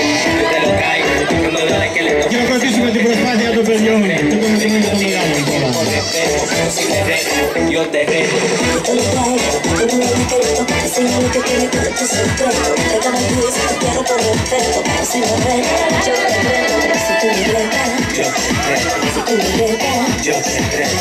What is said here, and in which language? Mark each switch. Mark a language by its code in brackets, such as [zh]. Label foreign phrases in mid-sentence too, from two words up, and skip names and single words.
[el] Χειροκροτήσουμε την προσπάθεια των παιδιών. Δεν μπορούμε να το μεγάλο τώρα. [es] espejo, pero si me reto, yo te reto. Te lo traigo, tengo un secreto, enseñame que tiene todo tu secreto. Déjame tú si te quiero por respeto, pero si me reto, yo te reto. Si tú me retas, Yo te reto. si tú me retas, Yo te reto.